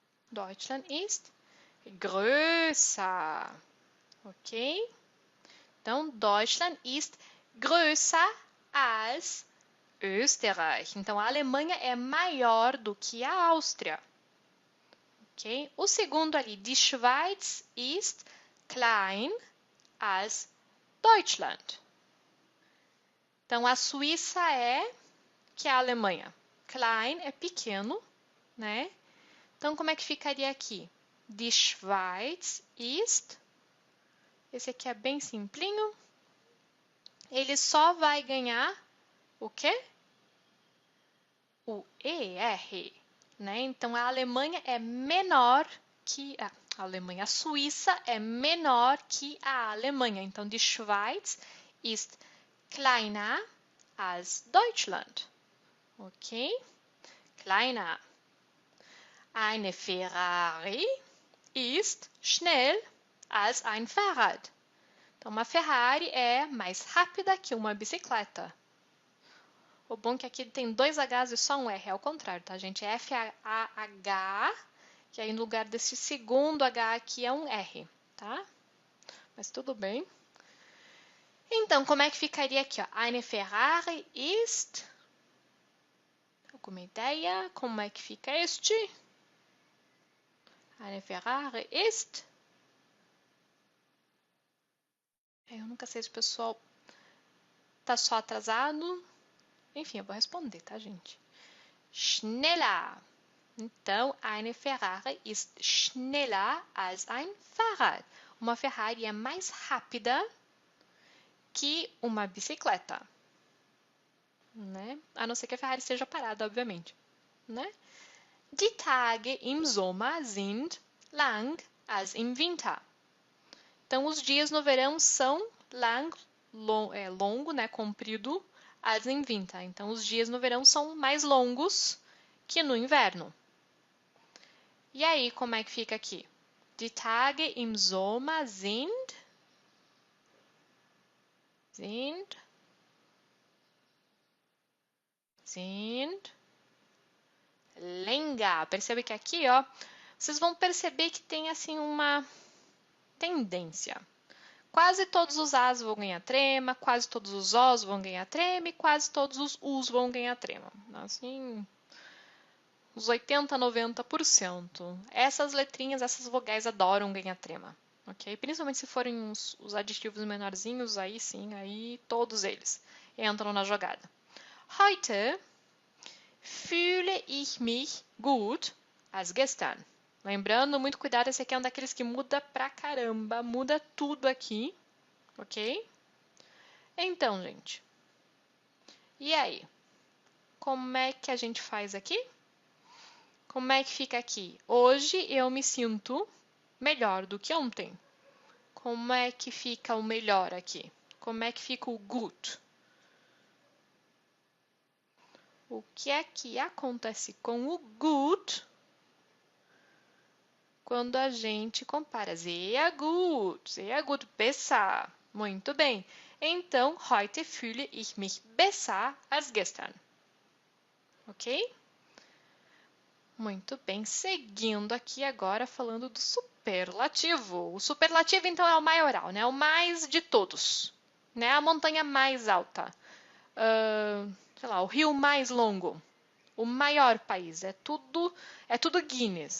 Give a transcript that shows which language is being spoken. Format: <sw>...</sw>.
<de>Deutschland ist größer. Ok? Então, Deutschland ist größer als Österreich.</de> <pt>Então, a Alemanha é maior do que a Áustria. Ok? O segundo ali,</pt> <de>die Schweiz ist klein als Deutschland.</de> <pt>Então, a Suíça é que é a Alemanha. Klein é pequeno, né? Então, como é que ficaria aqui?</pt> <de>Die Schweiz ist...</de> <pt>Esse aqui é bem simplinho. Ele só vai ganhar o quê? O ER, né? Então, a Alemanha é menor que a Alemanha. A Suíça é menor que a Alemanha.</pt> <de>Então, die Schweiz ist kleiner als Deutschland. Ok? Kleiner. Eine Ferrari ist schnell als ein Fahrrad.</de> <pt>Então, uma Ferrari é mais rápida que uma bicicleta. O bom é que aqui tem dois Hs e só um R, é ao contrário, tá, gente? É F-A-H, que aí no lugar desse segundo H aqui é um R, tá? Mas tudo bem. Então, como é que ficaria aqui, ó?</pt> <de>Eine Ferrari ist...</de> <pt>Alguma ideia? Como é que fica este?</pt> <de>Eine Ferrari ist...</de> <pt>Eu nunca sei se o pessoal tá só atrasado. Enfim, eu vou responder, tá, gente?</pt> <de>Schneller. Então, eine Ferrari ist schneller als ein Fahrrad.</de> <pt>Uma Ferrari é mais rápida que uma bicicleta. Né? A não ser que a Ferrari esteja parada, obviamente. Né?</pt> <de>Die Tage im Sommer sind lang als im Winter.</de> <pt>Então, os dias no verão são lang, longo, né, comprido,</pt> <de>als im Winter.</de> <pt>Então, os dias no verão são mais longos que no inverno. E aí, como é que fica aqui?</pt> <de>Die Tage im Sommer sind länger.</de> <pt>Percebe que aqui, ó, vocês vão perceber que tem assim uma tendência. Quase todos os As vão ganhar trema, quase todos os Os vão ganhar trema e quase todos os Us vão ganhar trema. Assim, uns 80, 90%. Essas letrinhas, essas vogais adoram ganhar trema. Ok? Principalmente se forem os adjetivos menorzinhos, aí sim, aí todos eles entram na jogada.</pt> <de>Heute fühle ich mich gut als gestern.</de> <pt>Lembrando, muito cuidado, esse aqui é um daqueles que muda pra caramba, muda tudo aqui, ok? Então, gente, e aí? Como é que a gente faz aqui? Como é que fica aqui? Hoje eu me sinto melhor do que ontem. Como é que fica o melhor aqui? Como é que fica o gut? O que é que acontece com o gut quando a gente compara?</pt> <de>Sehr gut, besser.</de> <pt>Muito bem.</pt> <de>Então, heute fühle ich mich besser als gestern.</de> <pt>Ok? Muito bem. Seguindo aqui agora falando do superlativo. O superlativo, então, é o maioral, né? O mais de todos. Né? A montanha mais alta. Sei lá, o rio mais longo. O maior país. É tudo Guinness.</pt>